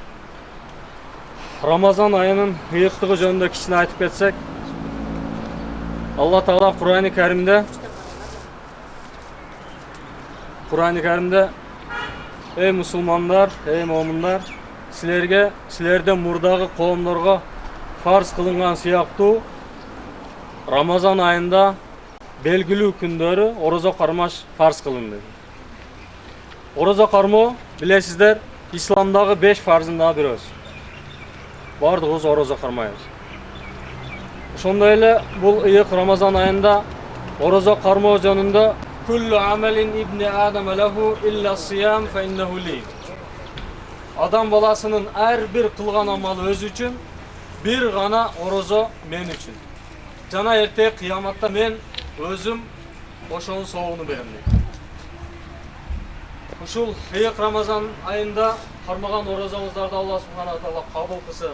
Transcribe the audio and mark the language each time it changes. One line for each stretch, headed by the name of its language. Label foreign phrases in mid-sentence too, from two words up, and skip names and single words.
Kyrgyz: Рамазан айынын ыйыктыгы жөнүндө кичине айтып кетсек, Алла Таала Кур'ан-ы Каримде ey мусулмандар, ey момундар, силерден мурдагы коомдорго фарз кылынган сыяктуу Рамазан айында белгилүү күндөрү орозо кармаш фарз кылынды. Орозо кармоо билесиздер, исламдагы 5 фарзындагы бирөөсү. Бардыгыбыз орозо кармайбыз. Ошондой эле бул ыйык Рамазан айында орозо кармоо жөнүндө
Arabic: كل عمل ابن آدم له إلا صيام فإنه لي.
Kyrgyz: Адам баласынын ар бир кылган амалы өзү үчүн, бир гана орозо мен үчүн. Жана эртең кыяматта мен өзүм ошонун соогуну берем дейт. Ушул ыйык Рамазан айында кармаган орозоңуздарды Алла
Arabic: سبحانه وتعالى
Kyrgyz: кабыл кылсын.